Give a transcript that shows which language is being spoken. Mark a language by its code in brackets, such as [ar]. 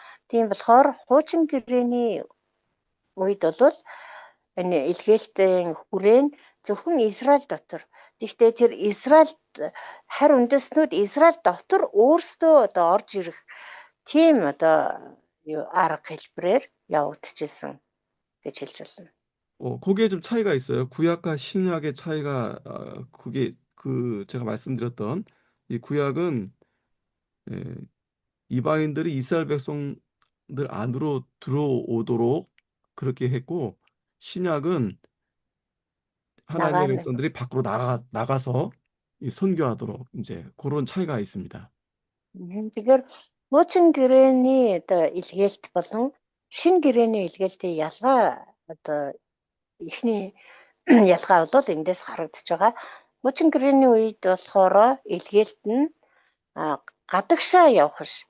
[mn] Тийм болохоор хуучин гэрээний үед бол энэ илгээлтийн хүрээн зөвхөн Израиль дотор. Гэхдээ тэр харь үндэстнүүд Израиль дотор өөрсдөө одоо орж ирэх тийм одоо арга хэлбэрээр явагдчихсэн гэж хэлж болно. [ko] 거기에 좀 차이가 있어요. 구약과 신약의 차이가 그게 제가 말씀드렸던 이 구약은 이방인들이 이스라엘 백성들 안으로 들어오도록 그렇게 했고 신약은 하나님의 나가는. 백성들이 밖으로 나가서 이 선교하도록 이제 그런 차이가 있습니다. [mn] Тэгэхээр хуучин гэрээний одоо илгээлт болон шинэ гэрээний илгээлтийн ялгаа одоо эхний ялгаа бол эндээс харагдаж байгаа. Хуучин гэрээний үед болохоор илгээлт нь гадагшаа явах ш.